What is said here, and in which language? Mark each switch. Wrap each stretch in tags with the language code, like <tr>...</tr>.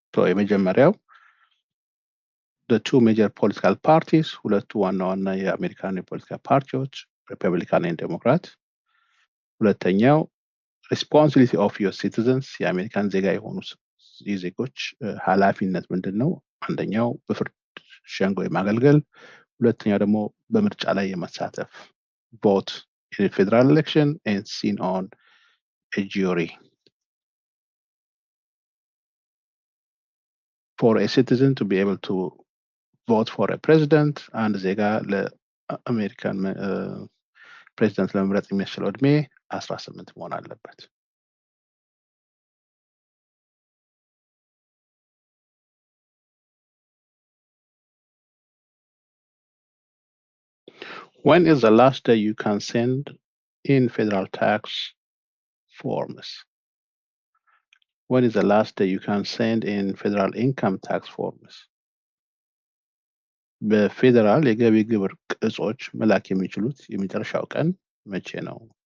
<am>የመጀመሪያው</am> <en>the two major political parties</en> <am>ሁለቱ ዋና ዋና የአሜሪካን የፖለቲካ ፓርቲዎች ሪፐብሊካን እና ዴሞክራት። ሁለተኛው</am> <en>responsibility of your citizens</en> <am>የአሜሪካን ዜጋ የሆኑ ዜጎች ኃላፊነት ምንድን ነው? አንደኛው በፍርድ ሸንጎ የማገልገል፣ ሁለተኛው ደግሞ በምርጫ ላይ የመሳተፍ</am> <en>vote in a federal election and seen on a jury. For a citizen to be able to vote for a president</en> <am>አንድ ዜጋ ለአሜሪካን ፕሬዚደንት ለመምረጥ የሚያስችለው እድሜ 18 መሆን አለበት።</am> <en>When is the last day you can send in federal tax forms? When is the last day you can send in federal income tax forms?</en> <am>በፌደራል የገቢ ግብር ቅጾች መላክ የሚችሉት የመጨረሻው ቀን መቼ ነው?</am>